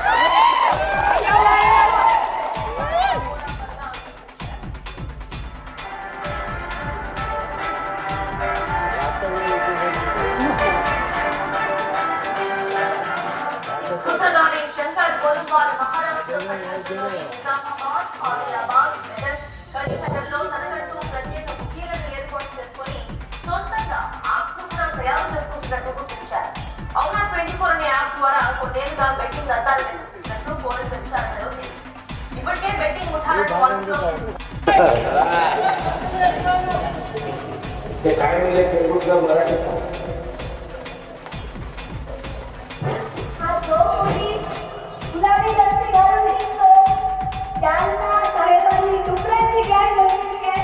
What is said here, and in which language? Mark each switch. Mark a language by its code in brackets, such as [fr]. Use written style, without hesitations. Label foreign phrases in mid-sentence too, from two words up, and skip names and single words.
[te] सूत्रधारी शंकर बोलवार महाराष्ट्र నిజామాబాద్ ఆదిలాబాద్ కరీంనగర్లో తనకంటూ ప్రత్యేక బుకీలను ఏర్పాటు చేసుకుని సొంతంగా యాప్ను కూడా తయారు చేసుకుంటున్నట్టు గుర్తించారు. అవునా 24 అనే యాప్ ద్వారా కొన్నేళ్లుగా బెట్టింగ్ అద్దాలు నిర్వహిస్తున్నట్లు పోలీసుల విచారణలో తేలింది. ఇప్పటికే బెట్టింగ్ ముఠాలను అదుపులో [mr] गुलाबी दस्ती घालून हिंडतो त्यांना साहेबांनी डुकरांची गॅंग बनवली आहे.